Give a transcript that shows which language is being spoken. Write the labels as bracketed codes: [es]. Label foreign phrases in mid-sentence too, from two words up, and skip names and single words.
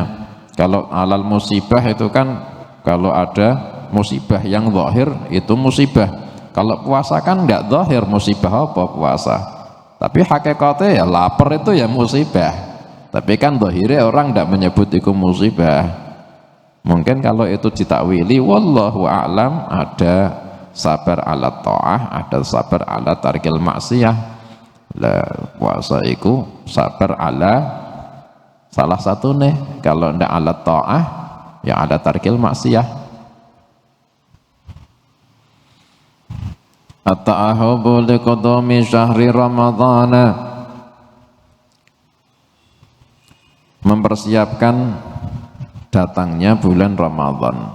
[id] Kalau alal musibah itu kan kalau ada musibah yang zahir itu musibah. Kalau puasa kan enggak zahir musibah apa puasa, tapi hakikatnya ya lapar itu ya musibah. Tapi kan zahirnya orang enggak menyebut itu musibah. Mungkin kalau itu ditakwili [ar] والله أعلم, [id] ada sabar [ar] على الطاعة, [id] ada sabar [ar] على ترك المعصية. [id] Lah puasa itu sabar ala salah satu nih, kalau ndak [ar] على الطاعة [id] ya [ar] على ترك المعصية. التأهب لقدوم شهر رمضان, [id] mempersiapkan datangnya bulan Ramadan.